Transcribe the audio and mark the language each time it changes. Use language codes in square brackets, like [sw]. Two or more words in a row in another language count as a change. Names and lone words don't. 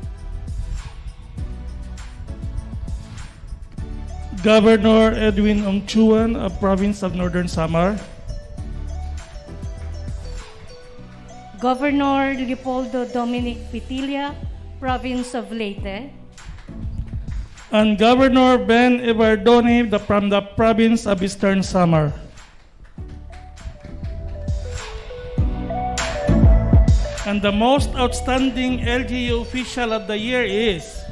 [en] Governor Edwin Ongchuan of Province of Northern Samar, Governor Leopoldo Dominic Pitilla, Province of Leyte, and Governor Ben Ibardoni from the Province of Eastern Samar. And the Most Outstanding LGU Official of the Year is